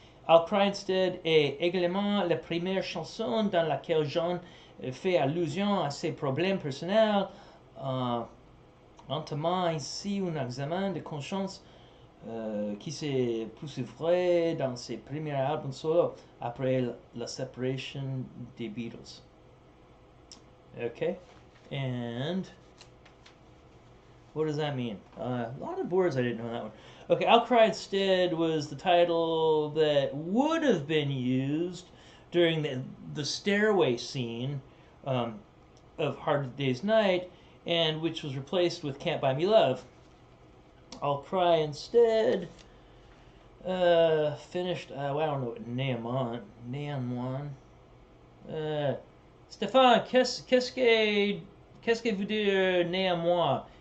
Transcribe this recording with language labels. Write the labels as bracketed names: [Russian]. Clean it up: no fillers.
[French] I'll Cry Instead est également la première chanson dans laquelle John fait allusion à ses problèmes personnels, entamant ainsi un examen de conscience qui s'est poursuivi dans ses premiers albums solo après la séparation des Beatles. [English] Okay, and what does that mean? A lot of words I didn't know that one. Okay, I'll Cry Instead was the title that would have been used during the stairway scene of Hard Day's Night, and which was replaced with Can't Buy Me Love. I'll Cry Instead finished, I don't know what néanmoins. [French] Stéphane, qu'est-ce que vous dire néanmoins?